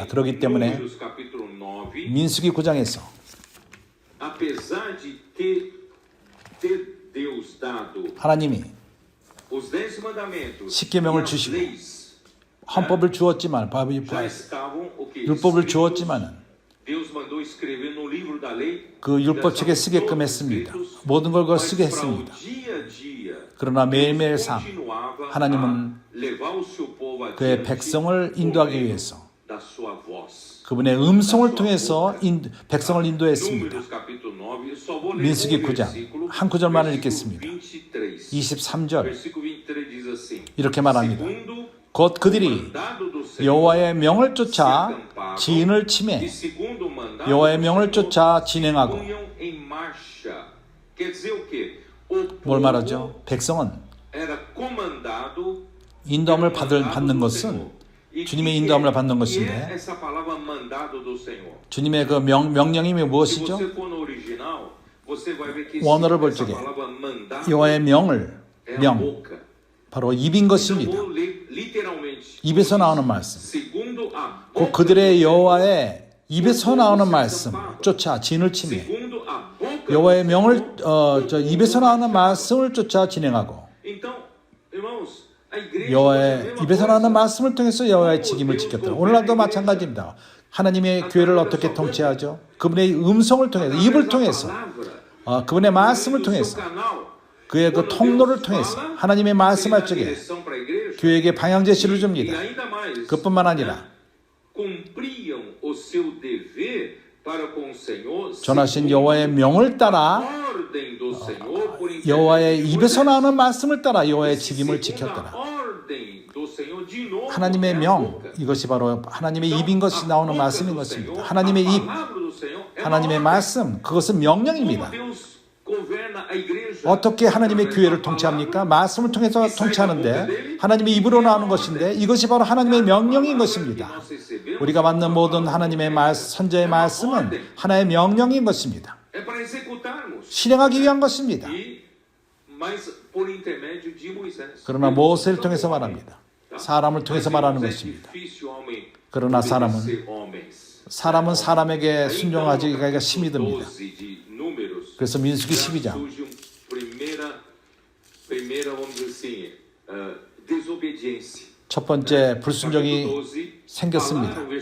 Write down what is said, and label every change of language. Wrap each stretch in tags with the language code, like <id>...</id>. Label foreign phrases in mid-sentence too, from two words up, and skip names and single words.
<ko>그렇기 때문에 민수기 9장에서 하나님이 십계명을 주시고 헌법을 주었지만 율법을 주었지만은 그 율법책에 쓰게끔 했습니다. 모든 걸 쓰게 했습니다. 그러나 매일매일 삶 하나님은 그의 백성을 인도하기 위해서 그분의 음성을 통해서 백성을 인도했습니다.</ko> <pt>Números capítulo 9, eu só vou ler</pt> <ko>민수기</ko> <pt>um</pt> <ko>9장</ko> <pt>versículo,</pt> <ko>한 구절만을</ko> <pt>versículo</pt> <ko>읽겠습니다. 23. 23절</ko> <pt>Versículo 23 diz assim:</pt> <ko>이렇게 말합니다.</ko> <pt>Segundo</pt> <ko>곧</ko> <pt>o</pt> <ko>그들이</ko> <pt>mandado do Senhor,</pt> <ko>여호와의 명을 쫓아</ko> <pt>se acampavam,</pt> <ko>지인을</ko> <pt>e</pt> <ko>침해</ko> <pt>segundo o mandado</pt> <ko>여호와의</ko> <pt>do</pt> <ko>명을</ko> <pt>Senhor,</pt> <ko>쫓아 진행하고.</ko> <pt>punham em marcha. Quer dizer o quê? O</pt> <ko>뭘</ko> <pt>povo</pt> <ko>말하죠? 백성은</ko> <pt>era comandado</pt> <ko>인도함을</ko> <pt>pelo</pt> <ko>받는</ko> <pt>mandado do</pt> <ko>것은</ko> <pt>Senhor. E</pt> <ko>주님의</ko> <pt>que</pt> <ko>인도함을 받는</ko> <pt>que</pt> <ko>것인데</ko> <pt>é essa palavra mandado do Senhor?</pt> <ko>주님의 그 명령이</ko> <pt>Se</pt> <ko>무엇이죠?</ko> <pt>você for no original, você vai ver que</pt> <ko>원어를 볼</ko> <pt>essa</pt> <ko>적에</ko> <pt>palavra mandado</pt> <ko>여호와의 명을</ko> <pt>é a</pt> <ko>명</ko> <pt>boca.</pt> <ko>바로 입인</ko> <pt>Então</pt> <ko>것입니다.</ko> <pt>vou ler literalmente.</pt> <ko>입에서 나오는 말씀.</ko> <pt>Segundo a</pt> <ko>곧</ko> <pt>boca</pt> <ko>그들의</ko> <pt>do</pt> <ko>여호와의 입에서 나오는 말씀 쫓아 진을 침해</ko> <pt>segundo a boca</pt> <ko>여호와의</ko> <pt>do</pt> <ko>명을</ko> <pt>Senhor.</pt> <ko>입에서 나오는 말씀을 쫓아 진행하고</ko> <pt>Então, irmãos, a igreja</pt> <ko>여호와의 입에서 나오는 말씀을 통해서 여호와의 책임을 지켰다. 오늘날도 마찬가지입니다. 하나님의 교회를 어떻게 통치하죠? 그분의 음성을 통해서, 입을 통해서, 그분의 말씀을 통해서, 그의 그 통로를 통해서 하나님의 말씀할 적에 교회에게 방향 제시를 줍니다. 그뿐만 아니라</ko> <pt>cumpriam o seu dever para com o Senhor,</pt> <ko>전하신 여호와의 명을 따라</ko> <pt>ordem do Senhor, por</pt> <ko>여호와의</ko> <pt>intermédio</pt> <ko>입에서</ko> <pt>de</pt> <ko>나오는 말씀을 따라 여호와의</ko> <pt>Moisés.</pt> <ko>책임을</ko> <pt>Segundo a</pt> <ko>지켰더라.</ko> <pt>ordem do Senhor, de novo,</pt> <ko>하나님의</ko> <pt>é a</pt> <ko>명,</ko> <pt>boca.</pt> <ko>이것이 바로 하나님의</ko> <pt>Então,</pt> <ko>입인 것이</ko> <pt>a</pt> <ko>나오는</ko> <pt>boca</pt> <ko>말씀인</ko> <pt>do</pt> <ko>것입니다.</ko> <pt>Senhor,</pt> <ko>하나님의</ko> <pt>a</pt> <ko>입,</ko> <pt>palavra do Senhor é uma</pt> <ko>하나님의</ko> <pt>ordem.</pt> <ko>말씀, 그것은</ko> <pt>Como</pt> <ko>명령입니다.</ko> <pt>Deus governa a igreja?</pt> <ko>어떻게 하나님의</ko> <pt>Através</pt> <ko>교회를</ko> <pt>da</pt> <ko>통치합니까?</ko> <pt>palavra.</pt> <ko>말씀을 통해서 통치하는데 하나님의 입으로 나오는 것인데 이것이 바로 하나님의 명령인 것입니다. 우리가 받는 모든 하나님의 선자의 말씀은 하나의 명령인 것입니다.</ko> <pt>É para executarmos.</pt> <ko>실행하기 위한 것입니다.</ko> <pt>Mas por intermédio de Moisés.</pt> <ko>그러나 모세를 통해서 말합니다. 사람을 통해서 말하는 것입니다. 그러나 사람은 사람에게 순종하기가 힘이 듭니다. 그래서 민수기 12장 첫 번째 불순종이 생겼습니다.</ko>